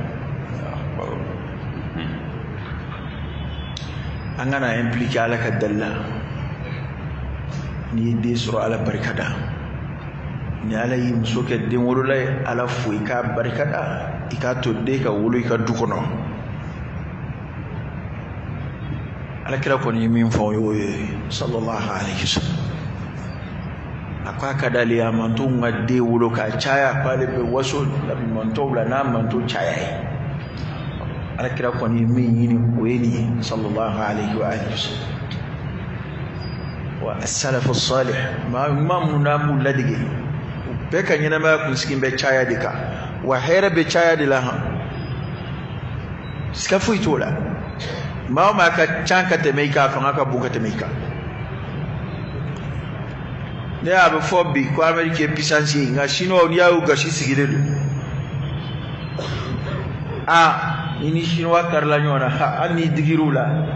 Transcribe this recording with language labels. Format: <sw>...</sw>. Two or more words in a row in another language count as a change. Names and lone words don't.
<bm>an kana impliquer Ala ka dali la n'i ye den sɔrɔ Ala barika da ni Ala y'i muso kɛ den wolola ye Ala fo i k'a barika da i k'a to den ka wolo i ka du kɔnɔ Alakira kɔni ye min fɔ o y'o ye</bm> <ar>sallallahu alaihi wasallam</ar> <bm>a ko a ka d'ale ye a manto ka den wolo ka caya k'ale bɛ waso mantɔw la n'a manto caya ye Alakira kɔni ye min ɲini o ye nin ye</bm> <ar>sallallahu alaihi wa alihi wasallam</ar> <bm>wa</bm> <ar>as-salafu salih</ar> <bm>maa minnu n'an b'u ladege u bɛɛ ka ɲɛnamaya kunsigi bɛ caya de kan wa hɛrɛ bɛ caya de la siga foyi t'o la maa o maa ka can ka tɛmɛ i kan a fanga ka bon ka tɛmɛ i kan ne y'a bɛ fɔ bi ko Amérique ye puissance ye nka Chinois n'i y'a y'u gasi sigilen don i ni Chinois karila ɲɔgɔn na hali n'i digir'u la</bm>